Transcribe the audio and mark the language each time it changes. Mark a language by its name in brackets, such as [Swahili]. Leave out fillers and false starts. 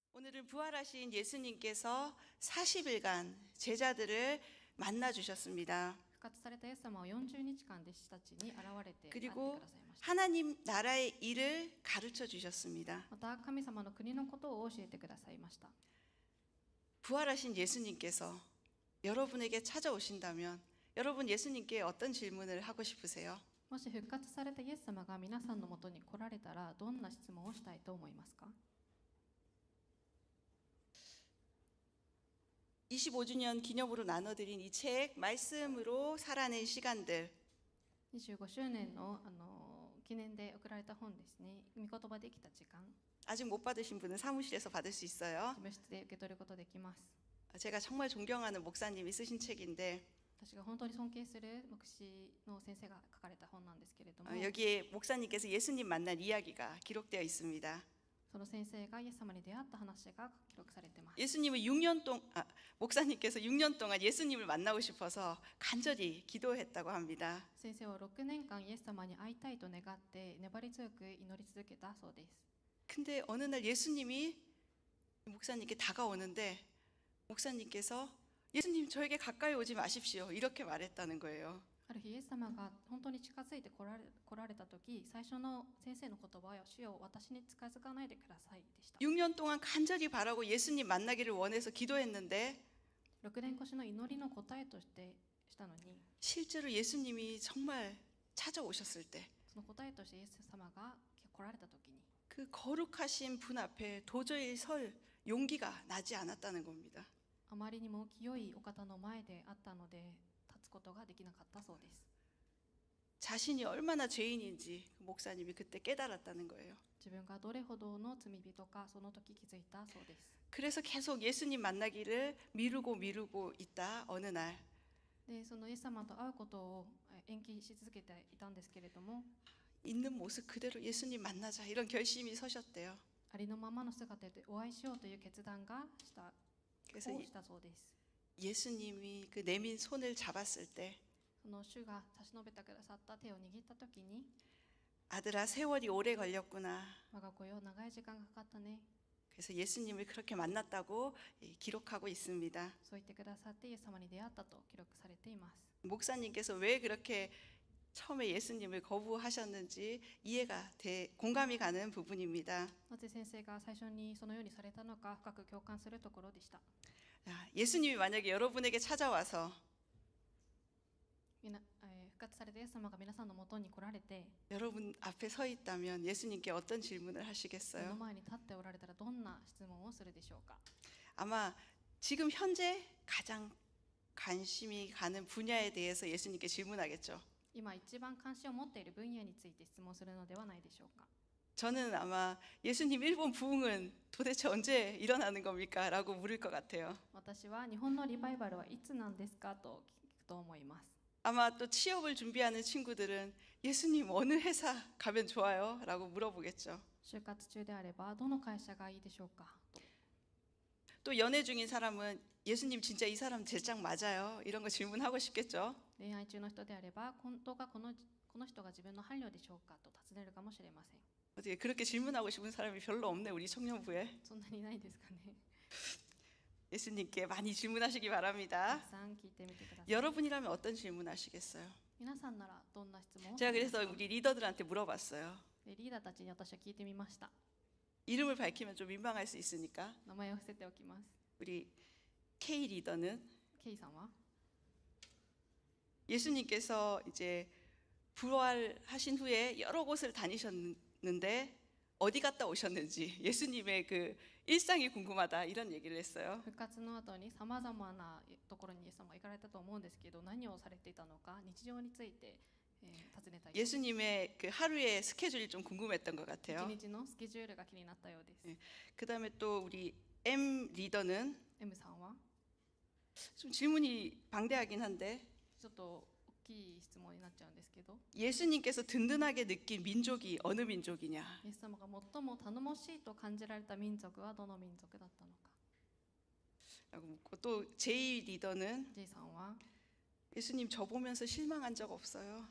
[Korean] 오늘은 부활하신 예수님께서 40일간 제자들을 만나 주셨습니다. [Japanese] 復活されたイエス様は40日間弟子たちに現れて会って [Korean] 그리고 [Japanese] くださいました。 [Korean] 하나님 나라의 일을 가르쳐 주셨습니다. [Japanese] また神様の国のことを教えてくださいました。 [Korean] 부활하신 예수님께서 여러분에게 찾아오신다면 여러분 예수님께 어떤 질문을 하고 싶으세요? [Japanese] もし復活されたイエス様が皆さんのもとに来られたらどんな質問をしたいと思いますか？ [Korean] 25주년 기념으로 나눠드린 이 책 말씀으로 살아낸 시간들 [Japanese] 25周年の記念で送られた本ですね。御言葉できた時間、 [Korean] 아직 못 받으신 분은 사무실에서 받을 수 있어요. [Japanese] 事務室で受け取ることできます。 [Korean] 제가 정말 존경하는 목사님이 쓰신 책인데 [Japanese] 私が本当に尊敬する牧師の先生が書かれた本なんですけれども、 [Korean] 여기에 목사님께서 예수님 만난 이야기가 기록되어 있습니다. [Japanese] その先生がイエス様に出会った話が記録されています。 [Korean] 예수님은 목사님께서 6년 동안 예수님을 만나고 싶어서 간절히 기도했다고 합니다. [Japanese] 先生は6年間イエス様に会いたいと願って粘り強く祈り続けたそうです。 [Korean] 근데 어느 날 예수님이 목사님께 다가오는데 목사님께서 예수님 저에게 가까이 오지 마십시오 이렇게 말했다는 거예요. [Japanese] ある日イエス様が本当に近づいて来られた時、最初の先生の言葉は主よ私に近づかないでくださいでした。 [Korean] 6년 동안 간절히 바라고 예수님 만나기를 원해서 기도했는데 [Japanese] 6年越しの祈りの答えとしてしたのに、 [Korean] 실제로 예수님이 정말 찾아오셨을 때 [Japanese] その答えとしてイエス様が来られた時に、 [Korean] 그 거룩하신 분 앞에 도저히 설 용기가 나지 않았다는 겁니다. [Japanese] あまりにも清いお方の前であったので立つことができなかったそうです。 [Korean] 자신이 얼마나 죄인인지 그 목사님이 그때 깨달았다는 거예요. [Japanese] 自分がどれほどの罪人かその時気づいたそうです。 [Korean] 그래서 계속 예수님 만나기를 미루고 있다 어느 날 [Japanese] でそのイエス様と会うことを延期し続けていたんですけれども、 [Korean] 있는 모습 그대로 예수님 만나자 이런 결심이 서셨대요. [Japanese] ありのままの姿でお会いしようという決断がした [Korean] 그래서 [Japanese] をしたそうです。 [Korean] 예수님이 그 내민 손을 잡았을 때 [Japanese] その主が差し伸べてくださった手を握った時に、 [Korean] 아들아 세월이 오래 걸렸구나. [Japanese] 我が子よ長い時間がかかったね、 [Korean] 그래서 예수님을 그렇게 만났다고 기록하고 있습니다. [Japanese] そう言ってくださってイエス様に出会ったと記録されています。 [Korean] 목사님께서 왜 그렇게 처음에 예수님을 거부하셨는지 공감이 가는 부분입니다. [Japanese] なぜ先生が最初にそのようにされたのか深く共感するところでした。 [Korean] 예수님이 만약에 여러분에게 찾아와서 [Japanese] 復活されたイエス様が皆さんのもとに来られて [Korean] 여러분 앞에 서 있다면 예수님께 어떤 질문을 [Japanese] 目の [Korean] 하시겠어요? [Japanese] 前に立っておられたらどんな質問をするでしょうか。 [Korean] 아마 지금 현재 가장 관심이 가는 분야에 대해서 예수님께 질문하겠죠. [Japanese] 今一番関心を持っている分野について質問するのではないでしょうか。 [Korean] 저는 아마 예수님 일본 부흥은 도대체 언제 일어나는 겁니까? 라고 물을 것 같아요. [Japanese] 私は日本のリバイバルはいつなんですかと聞くと思います。 [Korean] 아마 또 취업을 준비하는 친구들은 예수님 어느 회사 가면 좋아요? 라고 물어보겠죠. [Japanese] 就活中であればどの会社がいいでしょうかと。 [Korean] 또 연애 중인 사람은 예수님 진짜 이 사람 제 짝 맞아요? 이런 거 질문하고 싶겠죠. [Japanese] 恋愛中の人であれば本当かこの人が自分の伴侶でしょうかと尋ねるかもしれません。 [Korean] 어떻게 그렇게 질문하고 싶은 사람이 별로 없네 우리 청년부에. [Japanese] そんなにないですかね。 [Korean] 예수님께 많이 질문하시기 [Japanese] たく [Korean] 바랍니다. [Japanese] さん聞いてみてください。 [Korean] 여러분이라면 어떤 질문하시겠어요? [Japanese] 皆さんならどんな質問を [Korean] 제가 [Japanese] します [Korean] 그래서 [Japanese] か？ [Korean] 우리 리더들한테 물어봤어요. [Japanese] でリーダーたちに私は聞いてみました。 [Korean] 이름을 밝히면 좀 민망할 수 있으니까 [Japanese] 名前を伏せておきます。 [Korean] 우리 K 리더는 [Japanese] ケイさんは [Korean] 예수님께서 이제 부활하신 후에 여러 곳을 다니셨는데 어디 갔다 오셨는지 예수님의 그 일상이 궁금하다 이런 얘기를 했어요. [Japanese] 復活の後にさまざまなところにイエス様が行かれたと思うんですけど、何をされていたのか日常について尋ねたい。 [Korean] 예수님의 그 하루의 스케줄이 좀 궁금했던 것 [Japanese] 一 [Korean] 같아요. [Japanese] 日のスケジュールが気になったようです。 [Korean] 그다음에 또 우리 M 리더는 [Japanese] M さんは [Korean] 좀 질문이 방대하긴 한데 [Japanese] ちょっと大きい質問になっちゃうんですけど、 [Korean] 예수님께서 든든하게 느낀 민족이 어느 민족이냐? [Japanese] イエス様が最も頼もしいと感じられた民族はどの民族だったのか。 [Korean] 라고 묻고 또 J 리더는 [Japanese] J さんは [Korean] 예수님 저 보면서 실망한 적 없어요.